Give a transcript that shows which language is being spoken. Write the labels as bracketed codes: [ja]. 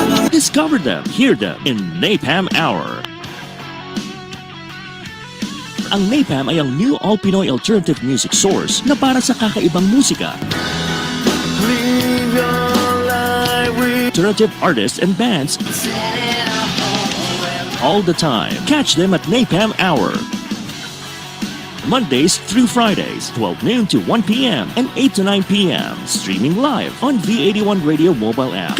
[en] Discover them, hear them in Napalm Hour. [tl] Ang Napalm ay ang [en] new all-Pinoy alternative music source [tl] na para sa kakaibang musika. [en] Alternative artists and bands all the time. Catch them at Napalm Hour. Mondays through Fridays, 12 noon to 1 p.m. and 8 to 9 p.m. Streaming live on V81 Radio mobile app.